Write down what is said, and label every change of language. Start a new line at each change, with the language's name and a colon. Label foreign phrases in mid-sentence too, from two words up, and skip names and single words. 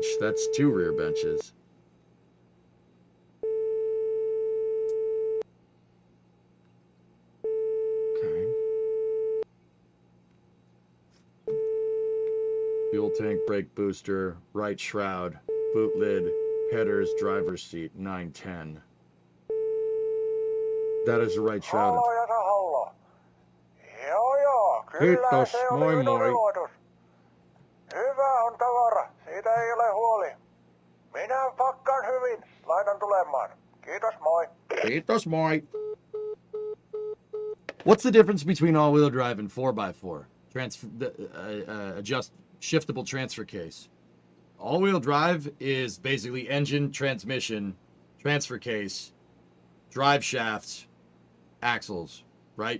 English: That's 2 rear benches. Okay. Fuel tank, brake booster, right shroud, boot lid, headers, driver's seat, 910. That is the right shroud.
Finnish: Kiitos, moi moi. Hyvä on tavara, siitä ei ole huoli. Minä pakkaan hyvin, laitan tulemaan. Kiitos, moi. Kiitos, moi.
English: What's the difference between all-wheel drive and 4x4? Adjust shiftable transfer case. All-wheel drive is basically engine, transmission, transfer case, drive shafts, axles, right?